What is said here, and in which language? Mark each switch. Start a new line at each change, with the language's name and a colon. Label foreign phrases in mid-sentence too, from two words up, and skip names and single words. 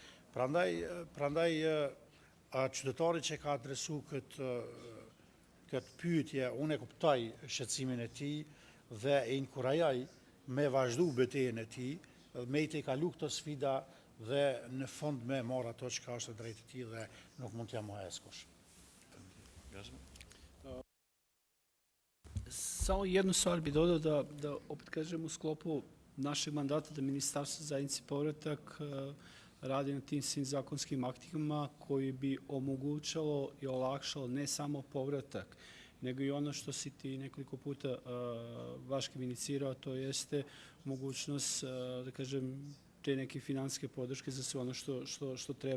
Albanian: Prandaj qytetari që ka adresu këtë pyetje, unë e kuptoj shqetësimin e tij dhe e inkurajoj me vazhdu betejën e tij, me i të kalu këto sfida dhe në fund me marr ato që ka është e drejtë e tij dhe nuk mund t'ja moha askush.
Serbian: Samo jednu stvar bi dodao da opet kažem u sklopu našeg mandata da Ministarstvo zajednice povratak radi na tim svim zakonskim aktima koji bi omogućalo i olakšalo ne samo povratak, nego i ono što si ti nekoliko puta Vaškim inicirao, to jeste mogućnost, da kažem, te neke financijske podrške za sve ono što treba.